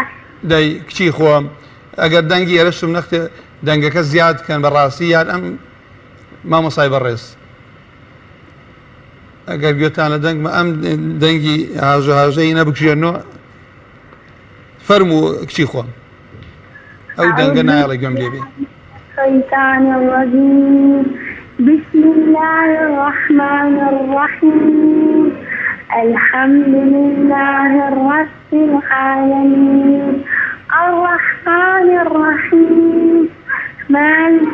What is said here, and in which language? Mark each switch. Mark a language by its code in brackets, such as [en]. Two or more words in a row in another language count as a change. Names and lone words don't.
[ckb] دەی کچی خۆم ئەگەر دەنگی ئێرەشم نەختێ دەنگەکە زیاد بکەن بەڕاستی یان ئەم مامۆسای بەڕێز ئەگەر گوێتان لە دەنگمە ئەم دەنگی هاژەی نەبکشێنەوە فەرموو کچی خۆم ئەو دەنگە نایەڵێ گوێم لێبێ [ar] الشيطان الرجيم بسم الله الرحمن الرحيم الحمد لله رب العالمين الرحمن الرحيم مالك